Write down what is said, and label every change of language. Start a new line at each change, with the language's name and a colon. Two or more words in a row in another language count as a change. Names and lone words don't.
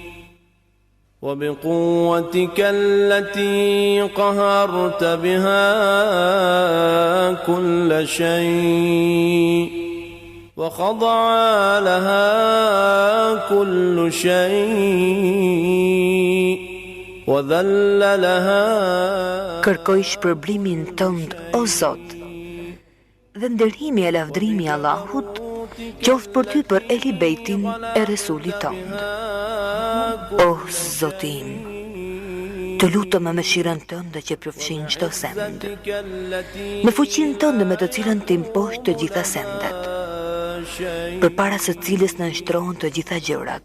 Arabic: وبقوتك التي قهرت بها كل شيء وخضع لها كل شيء وذل لها.
Albanian: Kërkoj shpërblimin tënd, o Zot, dhe ndërhimi e lavdrimi Allahut qoftë për ty për Ehli Bejtin e Resulit tënd. O Zotim, të lutem me mëshirën tënde që përfshin çdo send, me fuqinë tënde me të cilën të imposh të gjitha sendet, përpara së cilës në nshtrohen të gjitha gjërat,